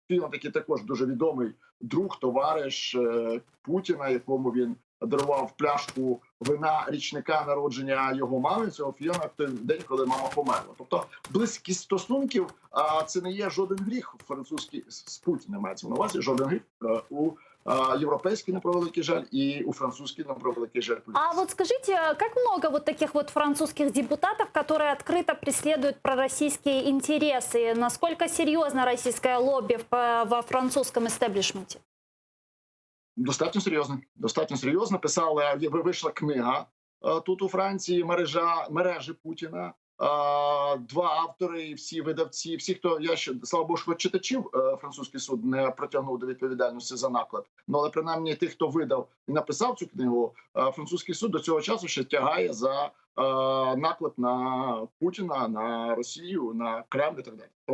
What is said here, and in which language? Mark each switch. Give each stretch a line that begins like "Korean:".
Ukrainian: Фійон такий також дуже відомий друг, товариш Путіна, якому він дарував пляшку вина річника народження його мами, цього Фійона, в той день, коли мама померла. Тобто близькість стосунків, це не є жоден гріх французький з Путіним, мається на увазі, жоден гріх у
Russian: европейский, на превеликий жаль, и у французский, на превеликий жаль. А вот скажите, как много вот таких вот французских депутатов, которые открыто преследуют пророссийские интересы? Насколько серьезно российское лобби во французском истеблишменте?
Ukrainian: Достатньо серйозно. Достатньо серйозно. Писали, вийшла книга тут у Франції, мережі Путіна. Два автори, і всі видавці, всі, хто, я ще, слава Богу, що читачів французький суд не притягнув до відповідальності за наклад. Ну, але принаймні тих, хто видав і написав цю книгу, французький суд до цього часу ще тягає за наклад на Путіна, на Росію, на Кремль і так далі.